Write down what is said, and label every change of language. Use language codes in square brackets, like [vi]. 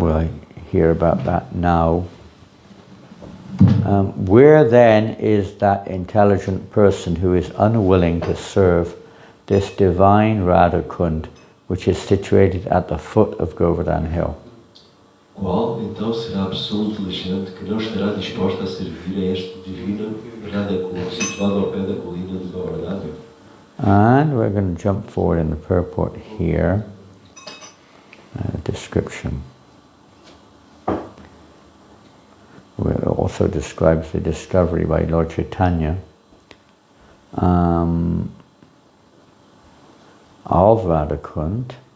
[en] We'll hear about that now. Where then is that intelligent person who is unwilling to serve this divine Radha Kunda, which is situated at the foot of Govardhan Hill? [pt] Qual então será a pessoa inteligente que não estará disposta a servir a este divino Radha Kunda, situado ao pé da colina de Govardhan? [en] And we're going to jump forward in the purport here. Description. It also describes the discovery by Lord Chaitanya of Radha Kunda.